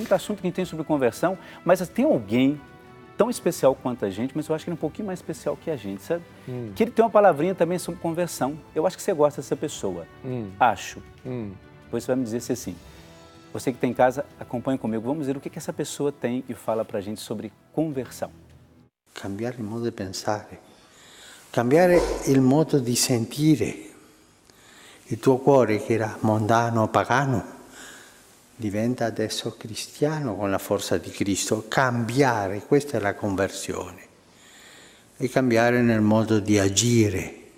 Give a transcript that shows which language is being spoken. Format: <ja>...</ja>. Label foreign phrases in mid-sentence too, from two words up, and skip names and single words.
<pt>Muito assunto que a gente tem sobre conversão, mas tem alguém tão especial quanto a gente, mas eu acho que ele é um pouquinho mais especial que a gente, sabe? Que ele tem uma palavrinha também sobre conversão. Eu acho que você gosta dessa pessoa. Acho. Depois você vai me dizer se é assim. Você que está em casa, acompanhe comigo. Vamos ver o que essa pessoa tem e fala para a gente sobre conversão.</pt> <it>Cambiare il modo di pensare, cambiare il modo di sentire. Il tuo cuore, che era mondano, pagano, diventa adesso cristiano con la forza di Cristo. Cambiare, questa è la conversione. E cambiare nel modo di agire.</it>